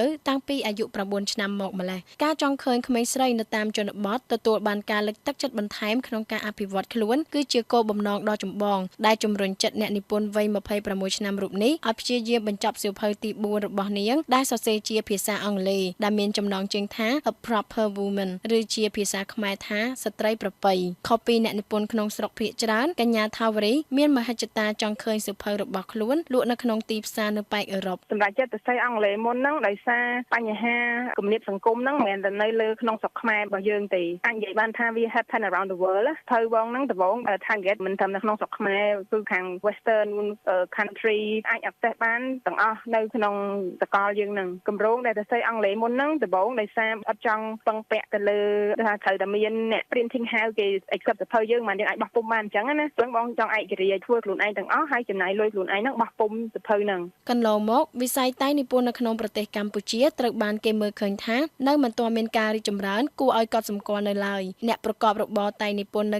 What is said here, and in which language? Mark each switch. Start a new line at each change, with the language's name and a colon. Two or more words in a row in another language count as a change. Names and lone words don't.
Khmer: តាំងពីអាយុ9ឆ្នាំមកម្លេះការចង់ឃើញក្មេងស្រីនៅតាមជនបទទទួលបានការលើកទឹកចិត្តបន្ថែមក្នុងការអភិវឌ្ឍខ្លួនគឺជាគោលបំណងដ៏ចម្បងដែលជំរុញចិត្តអ្នកនិពន្ធវ័យ26ឆ្នាំរូបនេះឲ្យព្យាយាមបញ្ចប់សៀវភៅទី4របស់នាងដែលសរសេរជាភាសាអង់គ្លេសដែលមានចំណងជើងថា A Proper Woman ឬជាភាសាខ្មែរថាស្ត្រីប្រពៃខុសពីអ្នកនិពន្ធក្នុងស្រុកភាគច្រើនកញ្ញាថាវរីមានមហិច្ឆតាចង់ឃើញសៀវភៅរបស់ខ្លួនលក់នៅក្នុងទីផ្សារនៅប៉ែកអឺរ៉ុប សម្រាប់ចិត្តសរសេរអង់គ្លេសមុនហ្នឹងដោយសារបញ្ហាគម្លាតសង្គមហ្នឹងមិនមែនតែនៅលើក្នុងស្រុកខ្មែររបស់យើងទេអាចនិយាយបានថាវា
English: happen around the world
Khmer: ភៅបងហ្នឹងដំបូង target មិនត្រឹមនៅក្នុងស្រុកខ្មែរគឺខាង
English: western country
Khmer: អាច access បានទាំងអស់នៅក្នុងសកលយើងហ្នឹងគម្រោងដែលសរសេរអង់គ្លេសមុនហ្នឹងដំបូងដោយសារអត់ចង់ពឹងពាក់ទៅលើថាត្រូវតែមានអ្នក
English: printing house
Khmer: គេ accept សភៅយើងមិនយើងអាចបោះពុម្ពបានអញ្ចឹងណាព្រោះបងចង់ឯករាជ្យធ្វើខ្លួនឯងទាំងអស់ហើយចំណាយលុយខ្លួនឯងហ្នឹងបោះពុម្ពសភៅហ្នឹង កន្លងមកវិស័យតែងនិពន្ធនៅក្នុងប្រទេសកម្ពុជាត្រូវបានគេមើលឃើញថានៅមិនទាន់មានការរីកចម្រើនគួរឲ្យកត់សម្គាល់នៅឡើយអ្នកប្រកបរបរតែងនិពន្ធនៅ